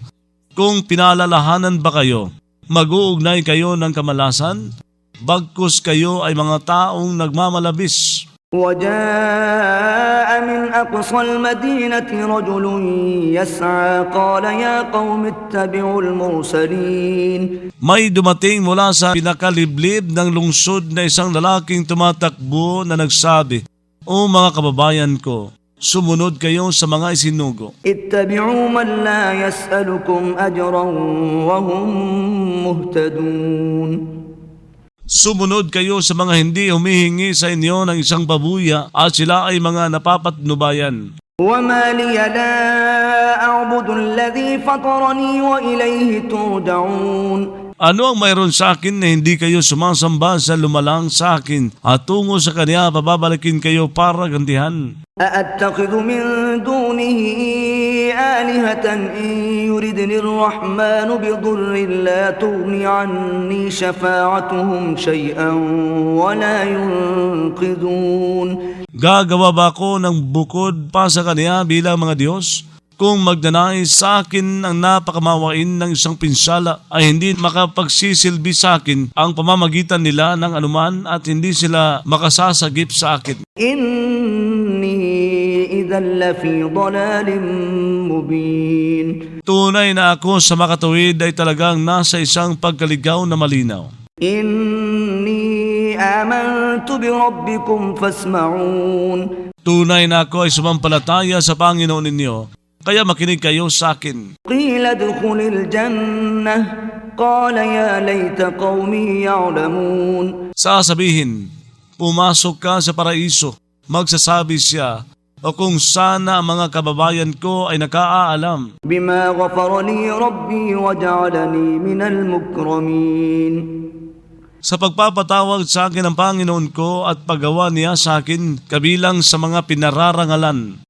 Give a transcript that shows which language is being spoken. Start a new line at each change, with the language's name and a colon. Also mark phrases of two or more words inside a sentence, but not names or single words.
Filipino: Kung pinalalahanan ba kayo, mag-uugnay kayo ng kamalasan? Bagkus kayo ay mga taong nagmamalabis.
Arabic: وجاء من أقصى المدينة رجل يسعى قال يا قوم اتبعوا المرسلين.
Filipino: May dumating mula sa pinakaliblib ng lungsod na isang lalaking tumatakbo na nagsabi, O mga kababayan ko, sumunod kayo sa mga isinugo.
Arabic: اتبعوا من لا يسألكم أجرا وهم مهتدون.
Filipino: Sumunod kayo sa mga hindi humihingi sa inyo ng isang babuya at sila ay mga napapatnubayan.
Arabic: وما لي لا أعبد الذي فطرني وإليه ترجعون.
Filipino: Ano ang mayroon sa akin na hindi kayo sumasamba sa lumalang sa akin at tungo sa kanya pababalikin kayo para gantihan?
Arabic: أأتخذ من دونه آلهة إن يردني الرحمن بضر لا تغني عني شفاعتهم شيئا ولا ينقذون.
Filipino: Gagawa ba ako ng bukod pa sa kanya bilang mga Diyos? Kung magdanais sa akin ang napakamawain ng isang pinsala ay hindi makapagsisilbi sa akin ang pamamagitan nila ng anuman at hindi sila makasasagip sa akin.
Arabic: إني إذا لفي ضلال مبين.
Filipino: Tunay na ako sa makatuwid ay talagang nasa isang pagkaligaw na malinaw.
Arabic: إني آمنت بربكم فاسمعون.
Filipino: Tunay na ako ay sumampalataya sa Panginoon ninyo, kaya makinig kayo sa akin.
Arabic: قيل ادخل الجنة قال يا ليت قومي يعلمون.
Filipino: Sasabihin, pumasok ka sa paraiso. Magsasabi siya, o kung sana ang mga kababayan ko ay nakaaalam.
Arabic: بما غفر لي ربي وجعلني من المكرمين.
Filipino: Sa pagpapatawag sa akin ng Panginoon ko at paggawa niya sa akin kabilang sa mga pinararangalan.